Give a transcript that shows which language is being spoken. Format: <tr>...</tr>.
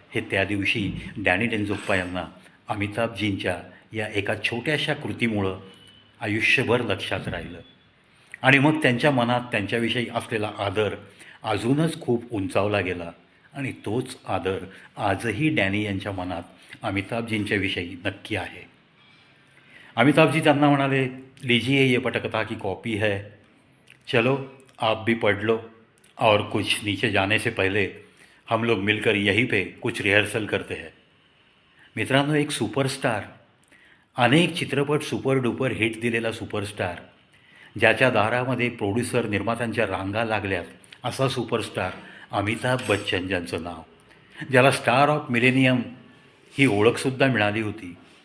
<mr>हे त्या दिवशी डॅनी डेंझोप्पा यांना अमिताभजींच्या या एका छोट्याशा कृतीमुळं आयुष्यभर लक्षात राहिलं. आणि मग त्यांच्या मनात त्यांच्याविषयी असलेला आदर अजूनच खूप उंचावला गेला. आणि तोच आदर आजही डॅनी यांच्या मनात अमिताभजींच्या विषयी नक्की आहे. अमिताभजी त्यांना म्हणाले,</mr> <hi>लीजिए ये पटकथा की कॉपी है, चलो आप भी पढ़ लो और कुछ नीचे जाने से पहले हम लोग मिलकर यहीं पे कुछ रिहर्सल करते हैं.</hi> <mr>मित्रांनो, एक सुपरस्टार, अनेक चित्रपट सुपर डुपर हिट दिलेला सुपरस्टार, ज्याच्या दारामध्ये प्रोड्युसर निर्मात्यांच्या रांगा लागल्यात, असा सुपरस्टार अमिताभ बच्चन, ज्यांचं नाव, ज्याला स्टार ऑफ मिलेनियम ही ओळखसुद्धा मिळाली होती.</mr>